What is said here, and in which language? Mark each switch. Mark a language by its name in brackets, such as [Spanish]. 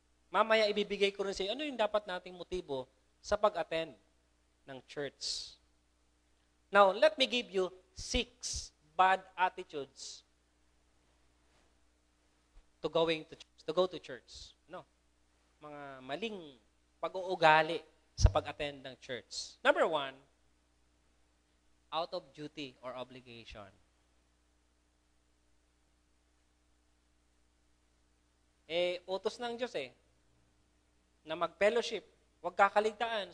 [Filipino] Mamaya ibibigay ko rin sa iyo, ano yung dapat nating motibo sa pag-attend ng church. [English] Now, let me give you 6 bad attitudes to go to church. No. [Filipino] Mga maling pag-uugali sa pag-attend ng church. [English] Number 1, out of duty or obligation. [Filipino] Utos ng Diyos na mag-fellowship, huwag kakaligtaan.